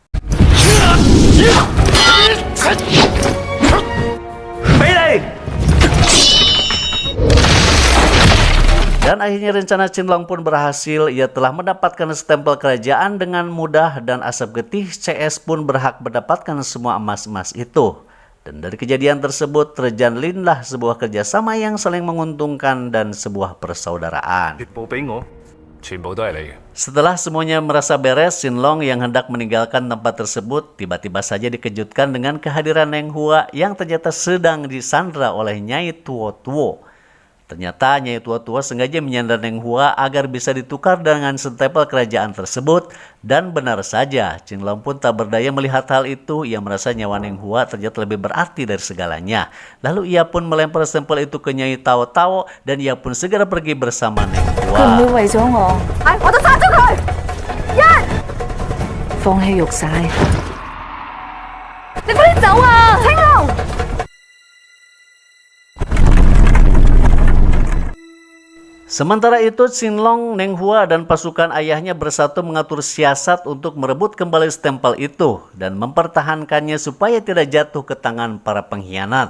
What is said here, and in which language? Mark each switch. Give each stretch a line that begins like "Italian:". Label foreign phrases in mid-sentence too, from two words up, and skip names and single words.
Indonesian: Dan akhirnya rencana Cinlong pun berhasil. Ia telah mendapatkan stempel kerajaan dengan mudah dan Asep Getih CS pun berhak mendapatkan semua emas-emas itu. Dan dari kejadian tersebut terjalinlah sebuah kerjasama yang saling menguntungkan dan sebuah persaudaraan.
Cantonese: 全部俾我。全部都係你嘅。
Indonesian: Setelah semuanya merasa beres, Cinlong yang hendak meninggalkan tempat tersebut tiba-tiba saja dikejutkan dengan kehadiran Neng Hua yang ternyata sedang disandra oleh Nyai Tuo-Tuo. Ternyata Nyai Tuo-Tuo sengaja menyandar Neng Hua agar bisa ditukar dengan stempel kerajaan tersebut. Dan benar saja, Cinlong pun tak berdaya melihat hal itu. Ia merasa nyawa Neng Hua ternyata lebih berarti dari segalanya. Lalu ia pun melempar stempel itu ke Nyai Tao-Tao dan ia pun segera pergi bersama Neng
Cantonese: 佢唔
Indonesian: Hua.
Cantonese: 會為咗我，我都殺咗佢！放棄玉璽，你快啲走啊！青龍，
Indonesian: Sementara itu, Cinlong, Neng Hua, dan pasukan ayahnya bersatu mengatur siasat untuk merebut kembali stempel itu dan mempertahankannya supaya tidak jatuh ke tangan para pengkhianat.